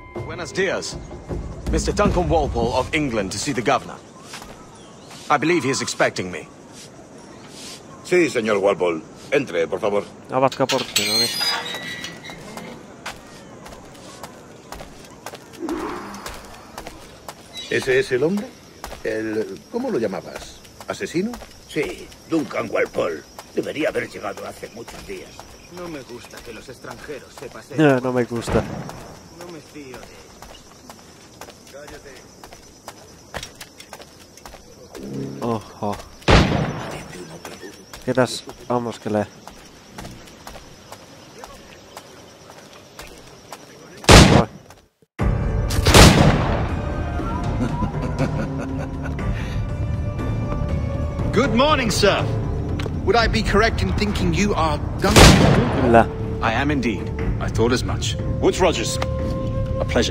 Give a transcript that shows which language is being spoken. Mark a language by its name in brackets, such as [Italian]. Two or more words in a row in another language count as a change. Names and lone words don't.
[Spanish] Buenos dias. [English] Mr. Duncan Walpole of England to see the governor. I believe he is expecting me. [Spanish] Sí, señor Walpole. Entre, por favor. [Finnish] Avatkaa portti, no niin. [Spanish] ¿Ese es el hombre? ¿Cómo lo llamabas? ¿Asesino? Sí, Duncan Walpole. Debería haber llegado hace muchos días. No me gusta que los extranjeros se pasen. No me gusta. No me fío de ellos. Cállate. Oho. [Finnish] Ketäs ammoskelee? Oi. [English] Good morning, sir. Would I be correct in thinking you are Duncan? [Finnish] Kyllä. [English] I am indeed. I thought as much. Woods Rogers. A pleasure.